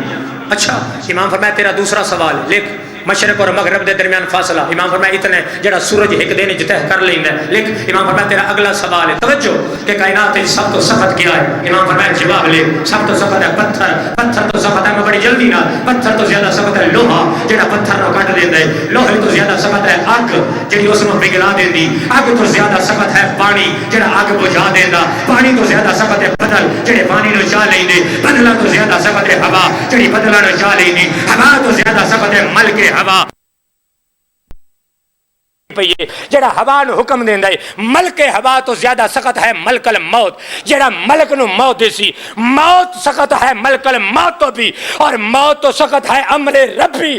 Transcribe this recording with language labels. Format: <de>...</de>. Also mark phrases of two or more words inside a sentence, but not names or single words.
<pa>اچھا امام فرمایا تیرا دوسرا سوال لکھ، مشرق اور مغرب دے درمیان فاصلہ امام فرمایا اتنا ہے جڑا سورج ایک دن وچ طے کر لیندا ہے. لیکن امام فرمایا تیرا اگلا سوال ہے توجہ کہ کائنات وچ سب تو سخت کیا ہے؟ امام فرمایا جواب لے سب تو سخت ہے پتھر. پتھر تو سخت ہے میں بڑی جلدی نہ پتھر تو زیادہ سخت ہے لوہا جڑا پتھر نو کٹ دیندا ہے. لوہے تو زیادہ سخت ہے اگ جڑی اس نو پگھلا دیندی. اگ تو زیادہ سخت ہے پانی جڑا اگ بجھا دیندا. پانی تو زیادہ سخت ہے بدل جڑے پانی نو چا لیندے. بدلا تو زیادہ سخت ہے ہوا جڑی بدلا نو چا لیندی. ہوا تو زیادہ سخت ہے ملک ہوا پئیے جڑا ہوا نو حکم دیندا ہے. ملک ہوا تو زیادہ سخت ہے ملک الموت جڑا ملک نو موت دیسی. موت سخت ہے ملک الموت تو بھی اور موت تو سخت ہے امر ربی.</pa>